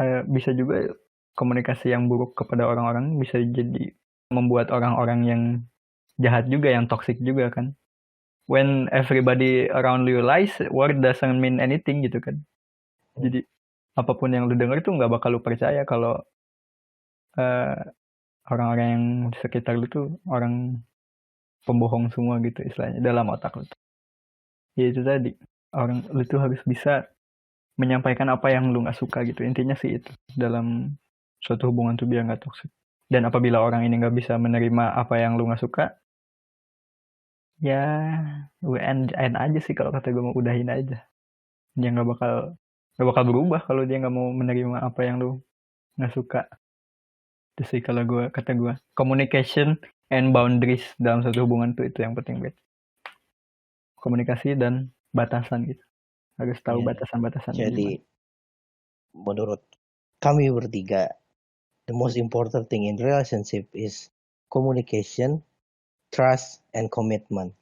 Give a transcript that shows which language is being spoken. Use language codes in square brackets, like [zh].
[id] Bisa juga komunikasi yang buruk kepada orang-orang bisa jadi membuat orang-orang yang jahat juga, yang toxic juga kan. [en] When everybody around you lies, word doesn't mean anything [id] gitu kan. Jadi apapun yang lu denger tuh nggak bakal lu percaya kalau orang-orang yang di sekitar lu tuh orang pembohong semua gitu istilahnya dalam otak lu. Ya itu tadi, lu tuh harus bisa menyampaikan apa yang lu nggak suka gitu. Intinya sih itu dalam suatu hubungan tuh biar nggak toxic. Dan apabila orang ini nggak bisa menerima apa yang lu nggak suka, ya lu end aja sih kalau kata gue, mau udahin aja. Dia nggak bakal berubah kalau dia nggak mau menerima apa yang lu nggak suka. Itu sih kalau kata gue, [en] communication and boundaries [id] dalam satu hubungan tuh itu yang penting banget. Komunikasi dan batasan gitu, harus tahu batasan-batasan. Jadi menurut kami bertiga, [en] the most important thing in relationship is communication, trust, and commitment.